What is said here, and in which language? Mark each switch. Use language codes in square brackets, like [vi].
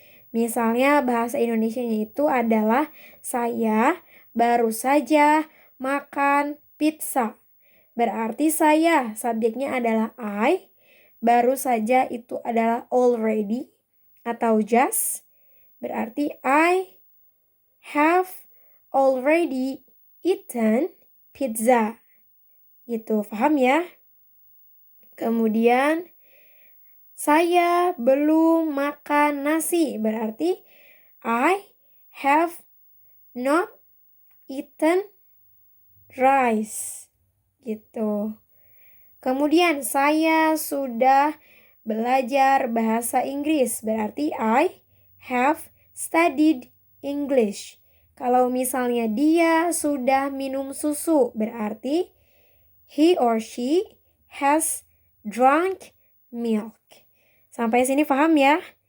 [id] Misalnya bahasa Indonesianya itu adalah saya baru saja makan pizza. Berarti saya, subjeknya adalah I. Baru saja itu adalah [en] already [id] atau [en] just. [id] Berarti [en] I have already eaten pizza. [id] Gitu, paham ya? Kemudian saya belum makan nasi. Berarti [en] I have not eaten rice. [id] Gitu. Kemudian saya sudah belajar bahasa Inggris. Berarti [en] I have studied English. [id] Kalau misalnya dia sudah minum susu, berarti [en] he or she has drunk milk. [id] Sampai sini paham ya?